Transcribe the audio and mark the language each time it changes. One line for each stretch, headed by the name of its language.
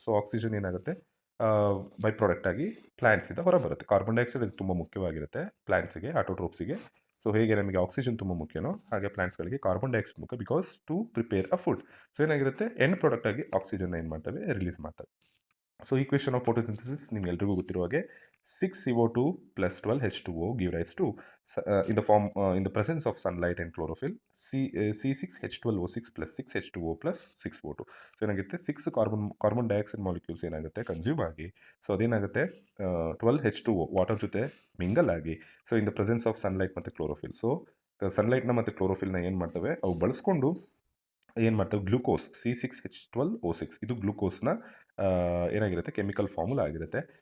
Kannada: So oxygen ಏನಾಗುತ್ತೆ, by product ಆಗಿ ಪ್ಲ್ಯಾಂಟ್ಸಿಂದ ಹೊರ ಬರುತ್ತೆ. ಕಾರ್ಬನ್ ಡೈಆಕ್ಸೈಡ್ ಇದು ತುಂಬ ಮುಖ್ಯವಾಗಿರುತ್ತೆ ಪ್ಲ್ಯಾಂಟ್ಸಿಗೆ, ಆಟೋಟ್ರೋಪ್ಸಿಗೆ. ಸೊ ಹೇಗೆ ನಮಗೆ ಆಕ್ಸಿಜನ್ ತುಂಬ ಮುಖ್ಯನೋ ಹಾಗೆ ಪ್ಲ್ಯಾಂಟ್ಸ್ಗಳಿಗೆ ಕಾರ್ಬನ್ ಡೈಆಕ್ಸೈಡ್ ಮುಖ್ಯ,
English: Because to prepare a food.
Kannada: So ಏನಾಗಿರುತ್ತೆ, ಎಂಡ್ ಪ್ರಾಡಕ್ಟ್ ಆಗಿ ಆಕ್ಸಿಜನ್ ಏನು ಮಾಡ್ತವೆ, ರಿಲೀಸ್ ಮಾಡ್ತವೆ.
English: so equation of photosynthesis
Kannada: ನಿಮ್ಗೆಲ್ರಿಗೂ ಗೊತ್ತಿರುವ ಹಾಗೆ
English: 6CO2 plus 12H2O give rise to in the presence of sunlight and chlorophyll C6H12O6 plus 6H2O plus 6O2.
Kannada: So ಏನಾಗುತ್ತೆ, 6 carbon dioxide molecules ಏನಾಗುತ್ತೆ ಕನ್ಸ್ಯೂಮ್ ಆಗಿ, ಸೊ ಅದೇನಾಗುತ್ತೆ 12H2O ವಾಟರ್ ಜೊತೆ mingle ಆಗಿ, so
English: in the presence of sunlight
Kannada: ಮತ್ತು chlorophyll. So ಸನ್ಲೈಟ್ನ ಮತ್ತು ಕ್ಲೋರೋಫಿಲ್ನ ಏನು ಮಾಡ್ತವೆ, ಅವು ಬಳಸ್ಕೊಂಡು ಏನು ಮಾಡ್ತವೆ, ಗ್ಲೂಕೋಸ್ C6H12O6 ಇದು ಗ್ಲೂಕೋಸ್ನ ಏನಾಗಿರುತ್ತೆ, ಕೆಮಿಕಲ್ ಫಾರ್ಮುಲಾ ಆಗಿರುತ್ತೆ.